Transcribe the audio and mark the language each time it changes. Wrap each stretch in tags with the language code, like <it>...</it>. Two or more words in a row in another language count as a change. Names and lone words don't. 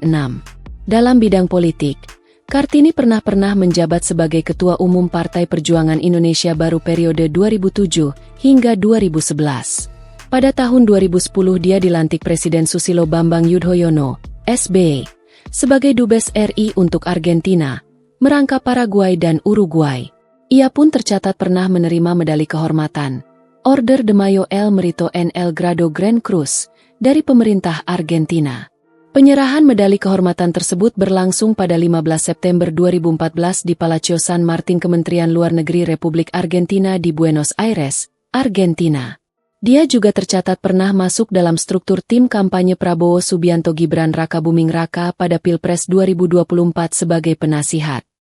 <id>Dalam bidang politik, Kartini pernah menjabat sebagai Ketua Umum Partai Perjuangan Indonesia Baru periode 2007 hingga 2011. Pada tahun 2010 dia dilantik Presiden Susilo Bambang Yudhoyono, SBY, sebagai Dubes RI untuk Argentina, merangkap Paraguay dan Uruguay. Ia pun tercatat pernah menerima medali kehormatan, Order de Mayo El Mérito en el Grado Gran Cruz, dari pemerintah Argentina. Penyerahan medali kehormatan tersebut berlangsung pada 15 September 2014 di Palacio San Martín Kementerian Luar Negeri Republik Argentina di Buenos Aires, Argentina. Dia juga tercatat pernah masuk dalam struktur tim kampanye Prabowo Subianto Gibran Raka Buming Raka pada Pilpres 2024 sebagai penasihat.</id>